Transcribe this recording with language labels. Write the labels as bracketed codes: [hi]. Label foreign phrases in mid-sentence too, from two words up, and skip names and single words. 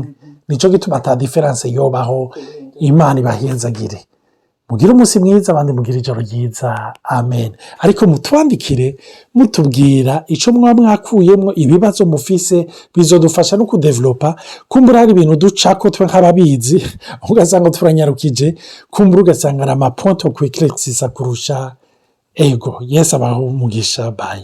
[rn] nico gituma ata difference yobaho Imana ibahezagire mugire umunsi mwiza abandi mugire ijoro ryiza amen ariko mutwandikire mutubwira ico mwakuyemwo ibibazo mufise bizodufasha no kudevelopa kumbura hari ibintu ducako twe nk'ababizi ugasanga turanyarukije kumbura ugasanga na ma point au quick kurusha ego yes abaho umugisha bye